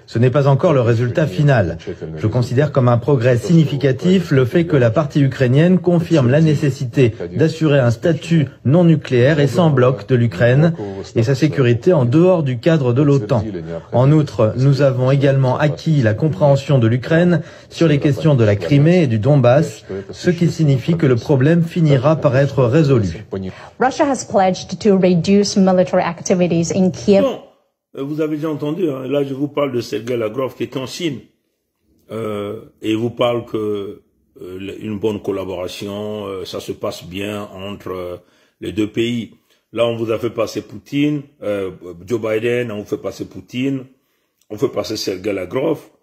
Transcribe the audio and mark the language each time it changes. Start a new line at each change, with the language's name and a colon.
French: Ce n'est pas encore le résultat final. Je considère comme un progrès significatif le fait que la partie ukrainienne confirme la nécessité d'assurer un statut non nucléaire et sans bloc de l'Ukraine et sa sécurité en dehors du cadre de l'OTAN. En outre, nous avons également acquis la compréhension de l'Ukraine sur les questions de la Crimée et du Donbass, ce qui signifie que le problème finira par être résolu.
English: Russia has pledged to reduce military activities in Kiev.
French: Non, vous avez déjà entendu, hein, là je vous parle de Sergei Lavrov qui est en Chine et vous parle que une bonne collaboration, ça se passe bien entre les deux pays. Là on vous a fait passer Poutine, Joe Biden, on vous fait passer Poutine, on fait passer Sergei Lavrov.